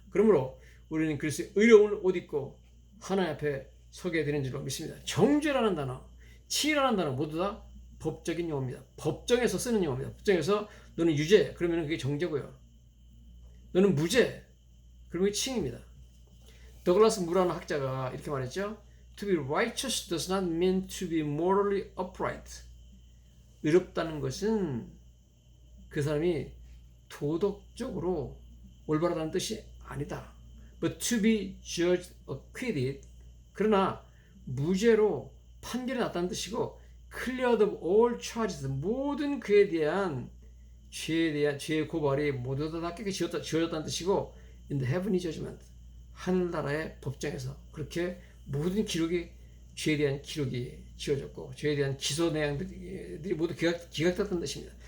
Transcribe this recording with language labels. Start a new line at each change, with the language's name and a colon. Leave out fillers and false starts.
Korean: 그러므로 우리는 그리스도의 의로움을 옷 입고 하나님 앞에 서게 되는 줄로 믿습니다. 정죄라는 단어, 칭의라는 단어 모두 다 법적인 용어입니다. 법정에서 쓰는 용어입니다. 법정에서 너는 유죄. 그러면 그게 정죄고요. 너는 무죄. 그러면 그게 칭입니다. 더글라스 무라는 학자가 이렇게 말했죠.
English: To be righteous does not mean to be morally upright.
Korean: 의롭다는 것은 그 사람이 도덕적으로 올바르다는 뜻이 아니다.
English: But to be judged acquitted.
Korean: 그러나 무죄로 판결이 났다는 뜻이고
English: cleared of all charges.
Korean: 모든 그에 대한 죄의 고발이 모두 다 닦게 지어졌다는 뜻이고
English: in the heavenly judgment.
Korean: 하늘나라의 법정에서 그렇게 모든 기록이 죄에 대한 기록이 지어졌고 죄에 대한 기소 내용들이 모두 기각됐다는 뜻입니다.